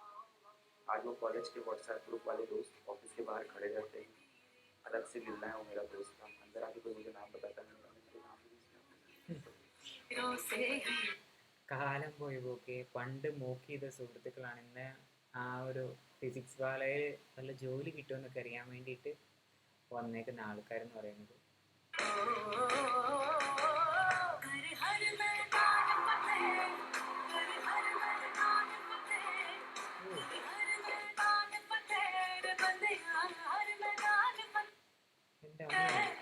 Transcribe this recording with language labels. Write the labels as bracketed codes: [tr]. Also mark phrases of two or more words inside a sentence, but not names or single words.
[hi] आज वो कॉलेज के व्हाट्सएप ग्रुप वाले दोस्त ऑफिस के बाहर खड़े रहते हैं. अलग से मिलना है वो मेरा दोस्त था. अंदर आके कोई मुझे नाम बताता नहीं. [ml] കാലം പോയി പോക്കെ. പണ്ട് മോക്ക് ചെയ്ത സുഹൃത്തുക്കളാണ് ഇന്ന് ആ ഒരു ഫിസിക്സ് വാലയിൽ നല്ല ജോലി കിട്ടുമെന്നൊക്കെ അറിയാൻ വേണ്ടിയിട്ട് വന്നേക്കുന്ന ആൾക്കാരെന്ന് പറയുന്നത്. എൻ്റെ അമ്മ.